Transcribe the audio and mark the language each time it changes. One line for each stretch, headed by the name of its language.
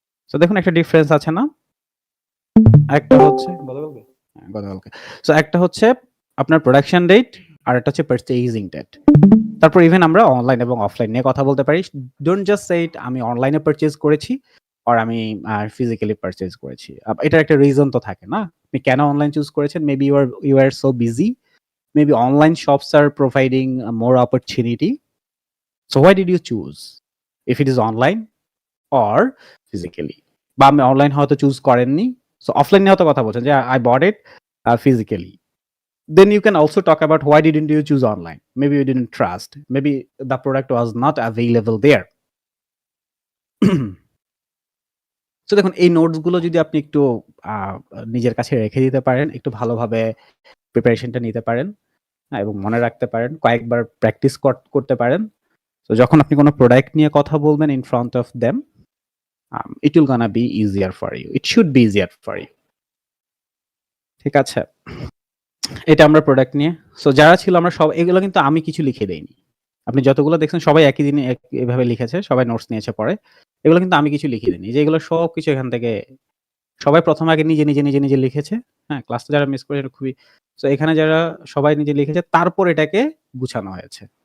Bangla: So দেখুন একটা difference আছে না? একটা হচ্ছে গতকালকে। সো একটা হচ্ছে আপনার প্রোডাকশন ডেট, আর একটা হচ্ছে পারচেজিং ডেট। তারপর ইভেন আমরা অনলাইন এবং অফলাইন নিয়ে কথা বলতে পারি।
English: don't just say it
Bangla: আমি অনলাইনে পারচেজ করেছি অর আমি ফিজিক্যালি পারচেজ করেছি। এটার একটা রিজন তো থাকে না? আপনি কেন অনলাইন চুজ করেছেন?
English: Maybe you are so busy. Maybe online shops are providing more opportunity. So why did you choose? If it is online or physically?
Bangla: বা আপনি অনলাইন হয়তো চুজ করেননি। সো অফলাইন নিয়ে হয়তো কথা বলছেন যে
English: I bought it physically. Then you can also talk about why didn't you choose online? Maybe you didn't trust. Maybe the product was not available there.
Bangla: So দেখুন এই notes গুলো যদি আপনি একটু নিজের কাছে রেখে দিতে পারেন, একটু ভালোভাবে প্রিপারেশনটা নিতে পারেন, এবং মনে রাখতে পারেন, কয়েকবার প্র্যাকটিস করতে পারেন। তো যখন আপনি কোনো প্রোডাক্ট নিয়ে কথা বলবেন
English: in front of them, it will gonna be easier for you. It should be easier for you.
Bangla: ঠিক আছে? এটা আমরা প্রোডাক্ট নিয়ে। সো যারা ছিল আমরা সব এগুলো কিন্তু আমি কিছু লিখে দেইনি। আপনি যতগুলো দেখছেন সবাই একই দিনে এভাবে লিখেছে, সবাই নোটস নিয়েছে পরে। এগুলো কিন্তু আমি কিছু লিখে দিইনি। যে এগুলো সবকিছু এখান থেকে সবাই ১ম আগে নিজে লিখেছে। হ্যাঁ? ক্লাসটা যারা মিস করেছে এটা খুবই। সো এখানে যারা সবাই নিজে লিখেছে, তারপর এটাকে গুছানো হয়েছে।